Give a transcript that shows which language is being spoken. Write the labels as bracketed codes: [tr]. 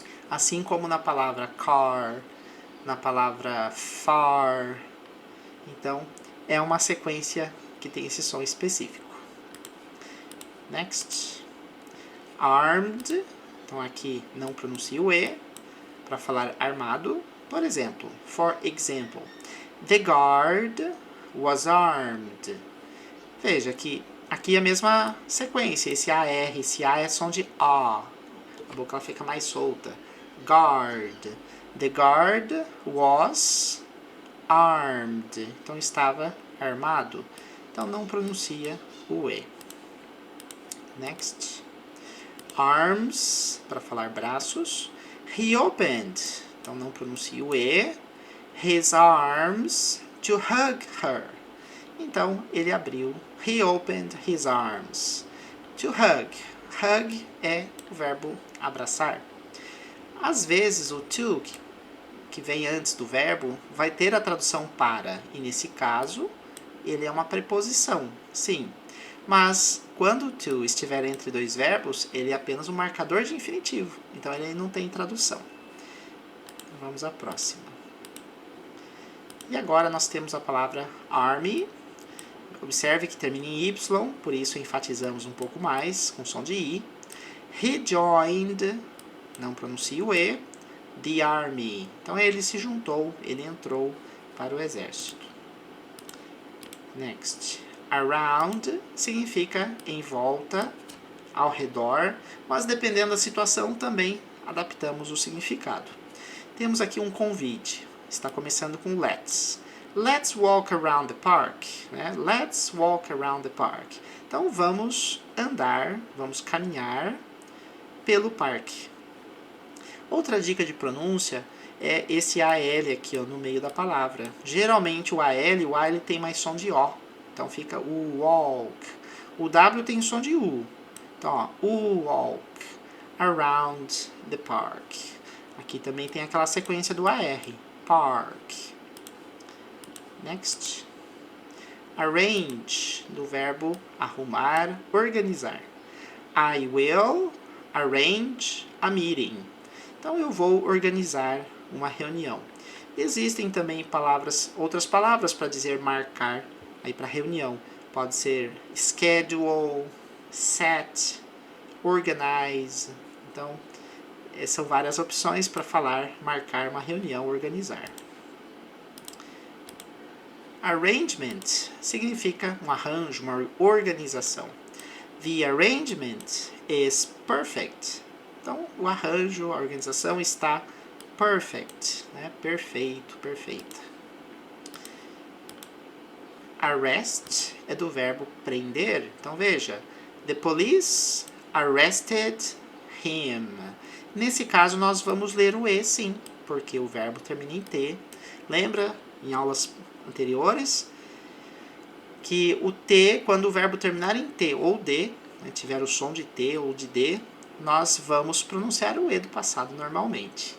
[pt] Assim como na palavra car, na palavra far. Então, é uma sequência que tem esse som específico. Next. Armed. Então, aqui não pronuncio o E para falar armado. Por exemplo, [en] for example, the guard was armed. [pt] Veja que aqui é a mesma sequência. Esse AR, esse A é som de A. A boca ela fica mais solta. [en] Guard. The guard was armed. [pt] Então, estava armado. Então, não pronuncia o E. Next. Arms, para falar braços. [en] He opened. [pt] Então, não pronuncia o E. [en] His arms to hug her. [pt] Então, ele abriu. [en] He opened his arms to hug. [pt] Hug é o verbo abraçar. Às vezes, o to, que vem antes do verbo, vai ter a tradução para. E, nesse caso, ele é uma preposição. Sim. Mas, quando o to estiver entre dois verbos, ele é apenas um marcador de infinitivo. Então, ele não tem tradução. Vamos à próxima. E agora nós temos a palavra army. Observe que termina em Y, por isso enfatizamos um pouco mais, com som de I. [en] He joined, [pt] não pronuncia o E, [en] the army. [pt] Então ele se juntou, ele entrou para o exército. Next. Around significa em volta, ao redor, mas dependendo da situação também adaptamos o significado. Temos aqui um convite. Está começando com let's. [en] Let's walk around the park. [pt] Né? [en] Let's walk around the park. [pt] Então, vamos andar, vamos caminhar pelo parque. Outra dica de pronúncia é esse AL aqui ó, no meio da palavra. Geralmente, o A ele tem mais som de O. Então, fica o walk. O W tem som de U. Então, ó, o [en] walk around the park. [pt] Aqui também tem aquela sequência do AR. Park. Next. Arrange, do verbo arrumar, organizar. [en] I will arrange a meeting. [pt] Então eu vou organizar uma reunião. Existem também outras palavras para dizer marcar aí para reunião. Pode ser schedule, set, organize. Então, são várias opções para falar marcar uma reunião, organizar. Arrangement significa um arranjo, uma organização. [en] The arrangement is perfect. [pt] Então, o arranjo, a organização está perfect, né? Perfeito, perfeita. Arrest é do verbo prender. Então, veja, [en] the police arrested him. [pt] Nesse caso, nós vamos ler o E, sim, porque o verbo termina em T. Lembra, em aulas anteriores, que o T, quando o verbo terminar em T ou D, né, tiver o som de T ou de D, nós vamos pronunciar o E do passado normalmente.